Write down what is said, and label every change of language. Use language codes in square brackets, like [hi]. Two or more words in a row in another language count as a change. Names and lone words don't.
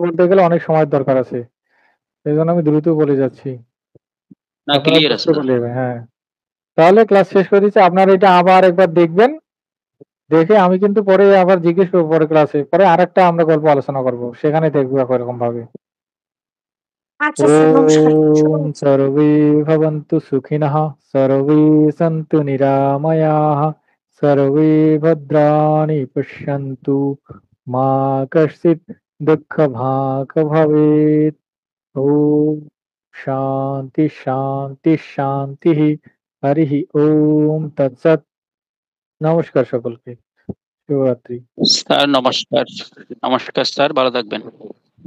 [bn] বলতে গেলে অনেক সময়ের দরকার আছে। সেজন্য আমি দ্রুত বলে যাচ্ছি। না, আপনারা ক্লিয়ার আছে বুঝতে দাদা। পারলে, হ্যাঁ। তাহলে ক্লাস শেষ করে দিচ্ছি। আপনারা এটা আবার একবার দেখবেন। দেখে আমি কিন্তু পরে আবার জিজ্ঞেস করব পরে ক্লাসে। পরে আরেকটা আমরা গল্প আলোচনা করব। সেখানে দেখব এরকম ভাবে। আচ্ছা স্যার, নমস্কার। [sa] ওম সর্বে ভবন্তু সুখিনঃ, সর্বে সন্তু নিরাময়াঃ, সর্বে ভদ্রাণি পশ্যন্তু, মা কশ্চিৎ দুঃখভাগ্ ভবেৎ। ওম শান্তি শান্তি শান্তিঃ। হরিঃ ওম তৎসৎ। [bn] নমস্কার সকলকে। শুভরাত্রি। স্যার নমস্কার। নমস্কার স্যার, ভালো থাকবেন।